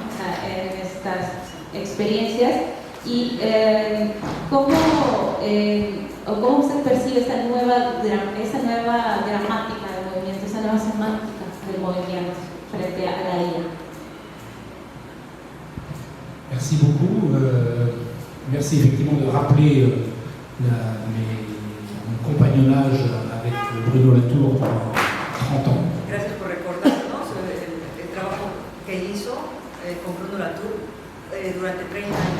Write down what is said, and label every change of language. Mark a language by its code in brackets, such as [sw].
[es] O sea, en estas experiencias. Y ¿cómo usted percibe esta nueva gramática del movimiento, esa nueva semántica del movimiento frente a la IA? [fr] Merci beaucoup. Merci effectivement de rappeler mon compagnonnage avec Bruno Latour pendant 30 ans. [es] Gracias por recordarnos el trabajo que hizo con Bruno Latour durante 30 años.